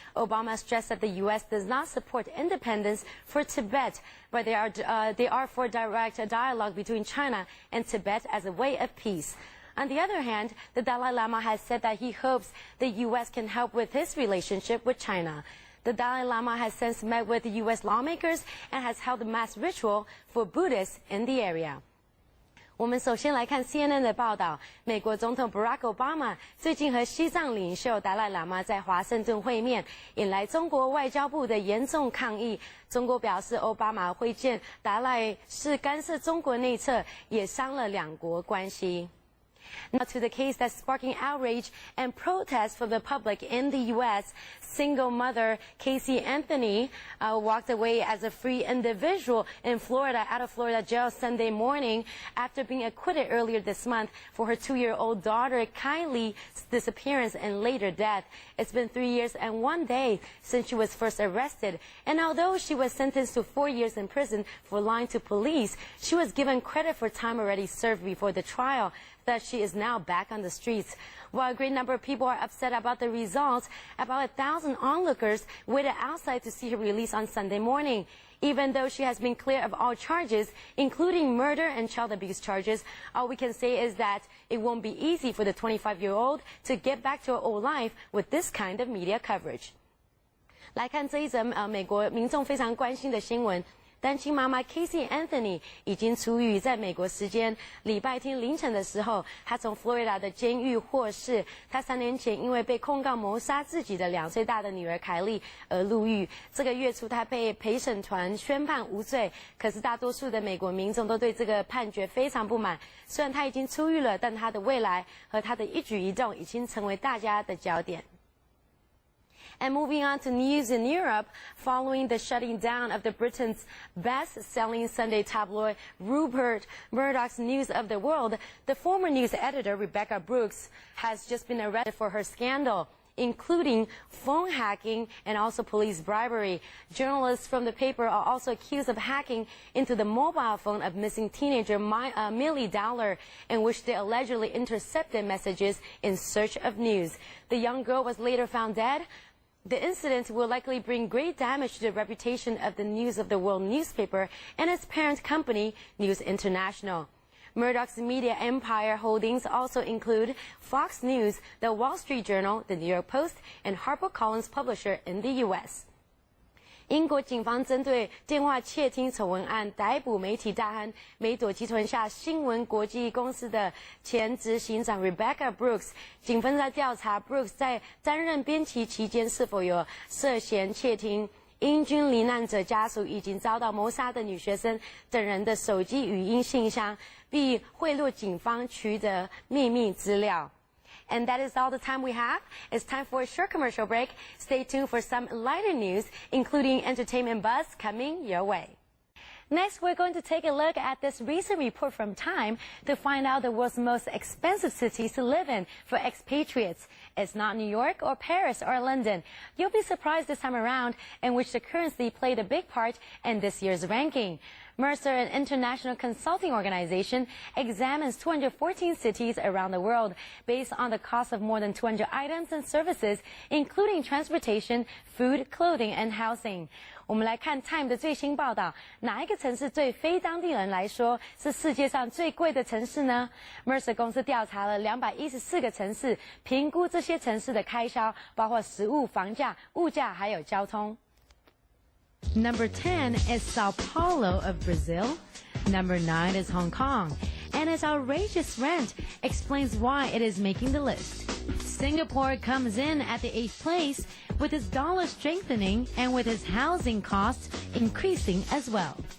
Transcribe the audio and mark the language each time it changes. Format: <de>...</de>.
<en>Obama stressed that the U.S. does not support independence for Tibet, but they are for direct dialogue between China and Tibet as a way of peace. On the other hand, the Dalai Lama has said that he hopes the U.S. can help with his relationship with China. The Dalai Lama has since met with U.S. lawmakers and has held a mass ritual for Buddhists in the area.</en> <zh>我们首先来看 CNN 的报道，美国总统 Barack Obama 最近和西藏领袖达赖喇嘛在华盛顿会面，引来中国外交部的严重抗议。中国表示，奥巴马会见达赖是干涉中国内政，也伤了两国关系。</zh> <en>Now to the case that's sparking outrage and protest from the public in the U.S. Single mother Casey Anthony walked away as a free individual in Florida, out of Florida jail Sunday morning after being acquitted earlier this month for her 2-year-old daughter Kylie's disappearance and later death. It's been 3 years and 1 day since she was first arrested, and although she was sentenced to 4 years in prison for lying to police, she was given credit for time already served before the trial. That she is now back on the streets. While a great number of people are upset about the results, about 1,000 onlookers waited outside to see her release on Sunday morning. Even though she has been cleared of all charges, including murder and child abuse charges, all we can say is that it won't be easy for the 25-year-old to get back to her old life with this kind of media coverage.</en> <zh>来看这一则美国民众非常关心的新闻。单亲妈妈 Casey Anthony 已经出狱，在美国时间礼拜天凌晨的时候，她从佛罗里达的监狱获释。她3年前因为被控告谋杀自己的2岁大的女儿凯莉而入狱。这个月初，她被陪审团宣判无罪。可是大多数的美国民众都对这个判决非常不满。虽然她已经出狱了，但她的未来和她的一举一动已经成为大家的焦点。</zh> <en>And moving on to news in Europe, following the shutting down of the Britain's best-selling Sunday tabloid Rupert Murdoch's News of the World, the former news editor Rebecca Brooks has just been arrested for her scandal, including phone hacking and also police bribery. Journalists from the paper are also accused of hacking into the mobile phone of missing teenager Millie Dowler, in which they allegedly intercepted messages in search of news. The young girl was later found dead. The incident will likely bring great damage to the reputation of the News of the World newspaper and its parent company, News International. Murdoch's media empire holdings also include Fox News, The Wall Street Journal, The New York Post, and HarperCollins publisher in the U.S.</en> <zh>英国警方针对电话窃听丑闻案逮捕媒体大亨梅朵集团下新闻国际公司的前执行长 Rebecca Brooks。警方在调查 Brooks 在担任编辑期间是否有涉嫌窃听英军罹难者家属以及遭到谋杀的女学生等人的手机语音信箱，并贿赂警方取得秘密资料。</zh> <en>And that is all the time we have. It's time for a short commercial break. Stay tuned for some lighter news, including entertainment buzz coming your way. Next, we're going to take a look at this recent report from Time to find out the world's most expensive cities to live in for expatriates. It's not New York or Paris or London. You'll be surprised this time around in which the currency played a big part in this year's ranking. Mercer, an international consulting organization, examines 214 cities around the world based on the cost of more than 200 items and services, including transportation, food, clothing, and housing.</en> <zh>我们来看 Time 的最新报道，哪一个城市对非当地人来说是世界上最贵的城市呢？ Mercer 公司调查了214个城市，评估这些城市的开销，包括食物、房价、物价还有交通。</zh> <en>Number 10 is Sao Paulo of Brazil. Number 9 is Hong Kong. And its outrageous rent explains why it is making the list. Singapore comes in at the 8th place, with its dollar strengthening and with its housing costs increasing as well.</en>